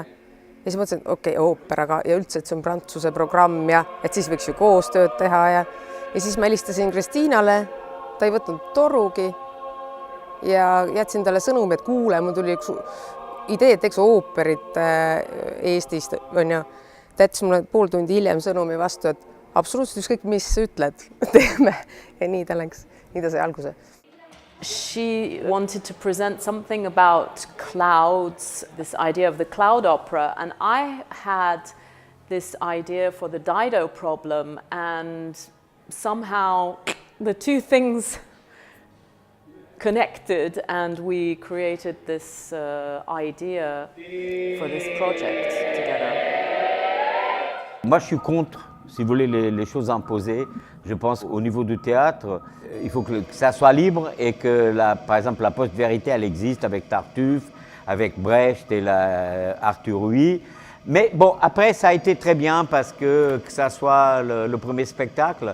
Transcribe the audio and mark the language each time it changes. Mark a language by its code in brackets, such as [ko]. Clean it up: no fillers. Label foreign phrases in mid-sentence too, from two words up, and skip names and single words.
[et] Ja siis mõtlesin, et okei, ooperaga ja üldse, et see on Prantsuse programm ja et siis võiks ju koostööd teha ja siis ma helistasin Kristiinale, ta ei võtnud torugi. Ja jätsin talle sõnumi, et kuule, mul tuli üks idee, et teeks ooperit Eestist, on ju. Ta jättis mulle pool tundi hiljem sõnumi vastu, et absoluutselt ükskõik, mis ütled, teeme. Ja nii ta läks, nii ta sai alguse. [en] She wanted to present something about clouds, this idea of the cloud opera, and I had this idea for the Dido problem, and somehow the two things connected and we created this idea for this project together. [fr] Moi, je suis contre, si vous voulez, les choses imposées. Je pense au niveau du théâtre, il faut que ça soit libre et que, par exemple, la post-vérité, elle existe avec Tartuffe, avec Brecht et Arthur Huy. Mais bon, après, ça a été très bien parce que ça soit le premier spectacle.